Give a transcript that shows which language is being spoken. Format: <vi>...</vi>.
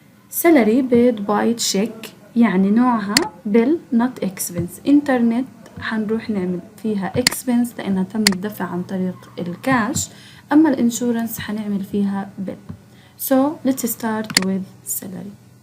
<en>salary paid by check</en> <ar>يعني نوعها</ar> <en>bill not expense.</en> <ar>internet حنروح نعمل فيها expense لأنها تم الدفع عن طريق الكاش، أما الانشورنس حنعمل فيها bill.</ar> <en>So let's start with salary.</en>